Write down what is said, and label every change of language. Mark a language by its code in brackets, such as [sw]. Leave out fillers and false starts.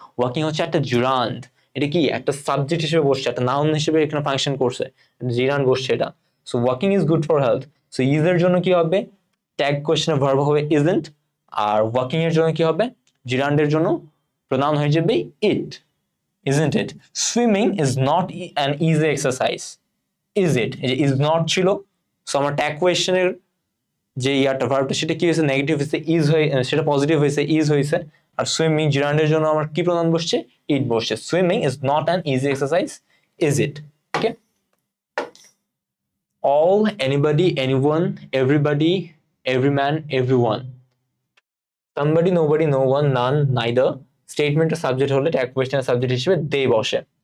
[bn] Working হচ্ছে একটা জিরান্ড, এটা কি একটা সাবজেক্ট হিসেবে বসছে, একটা নাউন হিসেবে এখানে ফাংশন করছে, জিরান্ড বসছে এটা। [en] so working is good for health, [bn] so is এর জন্য কি হবে? ট্যাগ কোয়েশ্চেনের ভার্ব হবে ইজন্ট, আর ওয়ার্কিং এর জন্য কি হবে? জিরান্ডের জন্য প্রোনাউন হয়ে যাবে ইট, [en] isn't it? Swimming is not an easy exercise, is it? [bn] এই যে [en] is not [bn] ছিল, সো আমার ট্যাগ কোয়েশ্চেনের যে ইয়ারটা ভার্বটা সেটা কি হয়েছে? নেগেটিভ হয়েছে, ইজ হয়ে সেটা পজিটিভ হয়েছে, ইজ হয়েছে। আর সুইমিং জিরান্ডের জন্য আমার কি প্রোনাউন বসছে? ইট বসছে। [en] Swimming is not an easy exercise, is it? Okay, all, anybody, anyone, everybody, everyman, everyone, somebody, nobody, no one, none, neither [bn] স্টেটমেন্টের সাবজেক্ট হলে ট্যাগ কোয়েশ্চেনের সাবজেক্ট হিসেবে দে বসে।